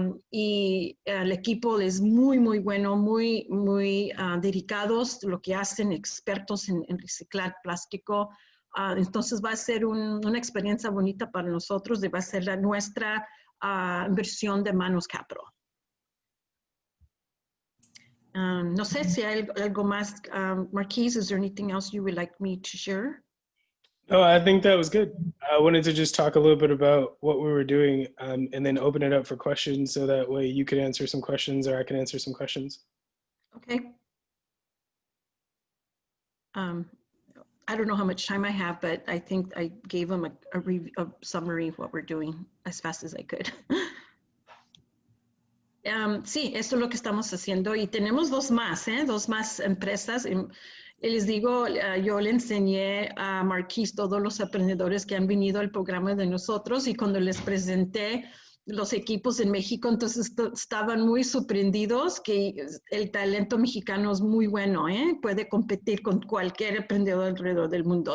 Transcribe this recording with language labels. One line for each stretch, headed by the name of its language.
Spanish: Y el equipo es muy, muy bueno, muy, muy dedicados, lo que hacen, expertos en reciclar plástico. Entonces va a ser una experiencia bonita para nosotros, y va a ser nuestra versión de Manos Capital. No sé si hay algo más.
English: Marquis, is there anything else you would like me to share? No, I think that was good. I wanted to just talk a little bit about what we were doing and then open it up for questions, so that way you could answer some questions or I can answer some questions. Okay. I don't know how much time I have, but I think I gave them a summary of what we're doing as fast as I could.
Spanish: Sí, eso es lo que estamos haciendo, y tenemos dos más empresas. Y les digo, yo le enseñé a Marquis todos los emprendedores que han venido al programa de nosotros, y cuando les presenté los equipos en México, entonces estaban muy sorprendidos que el talento mexicano es muy bueno, puede competir con cualquier emprendedor alrededor del mundo.